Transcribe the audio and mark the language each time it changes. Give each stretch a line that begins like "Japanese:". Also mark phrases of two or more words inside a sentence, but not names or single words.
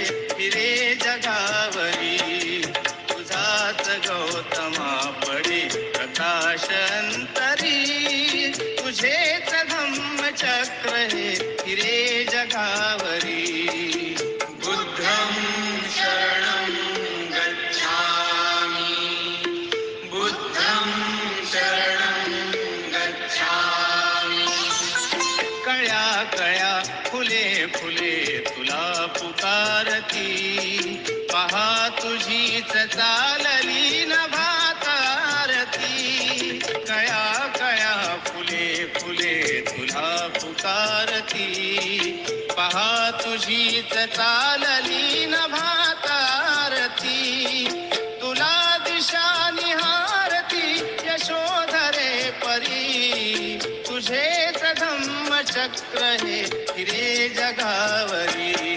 Marathi: फिरे जगावरी तुझात गौतमा पडे प्रकाश अंतरी तुझेच धम्म चक्र हे फिरे जगावरी
Pali: बुद्धं शरणं गच्छामि बुद्धं शरणं गच्छामि
Marathi: कळ्या कळ्या फुले फुले तुला पुकारती पहा तुझी चालली नभात आरती कळ्या कळ्या फुले फुले तुला पुकारती पहा तुझीच चालली नभात आरती तुला दिशा निहारती यशोधरे परी तुझेच धम्मचक्र हे फिरे जगावरी